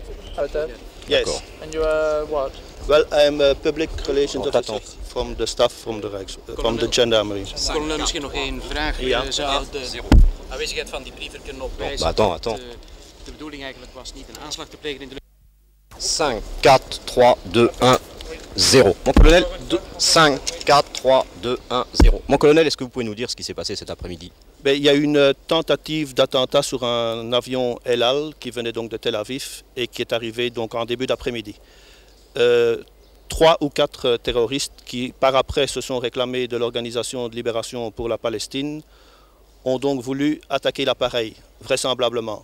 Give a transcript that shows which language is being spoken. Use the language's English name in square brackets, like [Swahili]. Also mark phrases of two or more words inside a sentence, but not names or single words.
[English] out there? Yes. And you are what? Well, I'm a public relations officer from the staff from the gendarmerie. [Dutch] Kolonel, misschien nog één vraag. Ja. Zou de aanwezigheid van die brieven kunnen opwijzen [French] attends. [Dutch] de bedoeling eigenlijk was niet een aanslag te plegen in de 5, 4, 3, 2, 1, 0. [French] Mon colonel, 5, 4, 3, 2, 1, 0. Mon colonel, est-ce que vous pouvez nous dire ce qui s'est passé cet après-midi? Ben, il y a eu une tentative d'attentat sur un avion El Al qui venait donc de Tel Aviv et qui est arrivé donc en début d'après-midi. 3 ou 4 terroristes qui par après se sont réclamés de l'Organisation de libération pour la Palestine ont donc voulu attaquer l'appareil, vraisemblablement.